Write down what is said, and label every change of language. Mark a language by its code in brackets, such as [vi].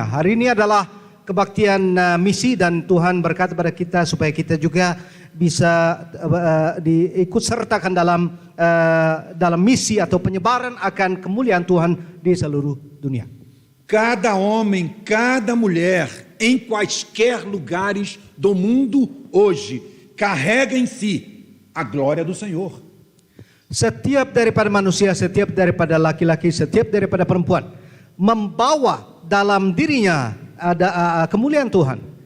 [id] Hari ini adalah kebaktian misi, dan Tuhan berkata pada kita supaya kita juga bisa diikut sertakan dalam misi atau penyebaran akan kemuliaan Tuhan di seluruh dunia. [pt] Cada homem, cada mulher, em quaisquer lugares do mundo hoje, carrega em si a glória do Senhor. [id] Setiap daripada manusia, setiap daripada laki-laki, setiap daripada perempuan membawa dalam dirinya ada kemuliaan Tuhan.